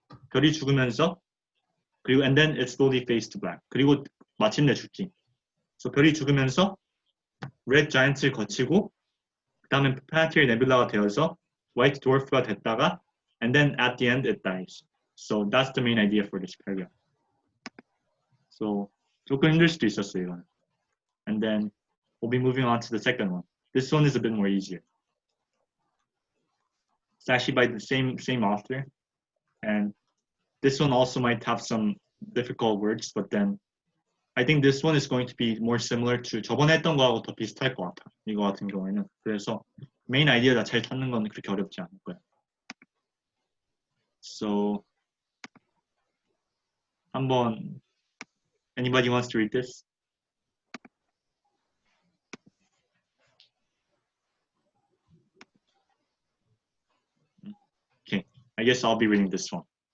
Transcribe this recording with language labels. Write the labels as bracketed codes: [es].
[ko] 별이 죽으면서 그리고 [en] and then it slowly fades to black. [ko] 그리고 마침내 죽지. So 별이 죽으면서 red giant을 거치고 그다음에 planetary nebula가 되어서 white dwarf가 됐다가 [en] and then at the end it dies. So that's the main idea for this paragraph. [ko] So 조금 힘들 수도 있었어요 이거는. [en] And then we'll be moving on to the second one. This one is a bit more easier. It's actually by the same author, and this one also might have some difficult words, but then I think this one is going to be more similar to [ko] 저번에 했던 거하고 더 비슷할 것 같아. 이거 같은 경우에는. 그래서 메인 아이디어 자체를 찾는 건 그렇게 어렵지 않을 거야. [en] So 한번 anybody wants to read this? Okay, I guess I'll be reading this one.